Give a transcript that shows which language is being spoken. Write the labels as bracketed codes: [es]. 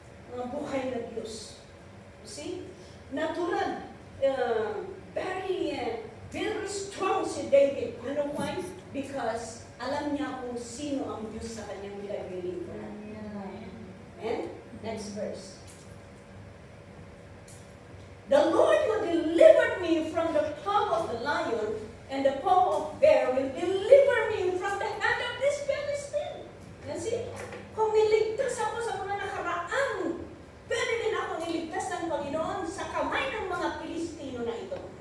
[tl] Mga buhay na Diyos. [en] You see? [tl] Natural. [en] Very strong si David. You know why? [tl] Because alam niya kung sino ang Diyos sa kanyang nilagay-lingkuran. [en] And next verse. The Lord who delivered me from the paw of the lion and the paw of bear will deliver me from the hand of this Philistine. [tl] Kasi, kung niligtas ako sa mga nakaraan, pwede din ako niligtas ng Panginoon sa kamay ng mga Pilistino na ito.